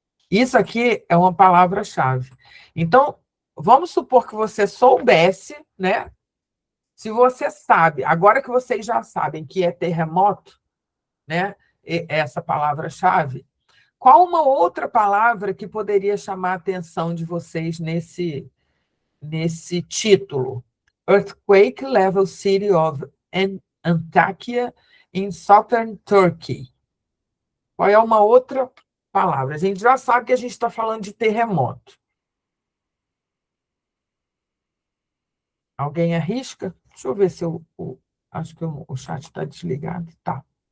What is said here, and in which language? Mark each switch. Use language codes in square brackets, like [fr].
[pt] Isso aqui é uma palavra-chave. Então, vamos supor que você soubesse, né? Se você sabe, agora que vocês já sabem que é terremoto, né? Essa palavra-chave, qual uma outra palavra que poderia chamar a atenção de vocês nesse título? [en] Earthquake level city of Antakya in southern Turkey. [pt] Qual é uma outra palavra? A gente já sabe que a gente está falando de terremoto. Alguém arrisca? Deixa eu ver se acho que o chat está desligado. Tá.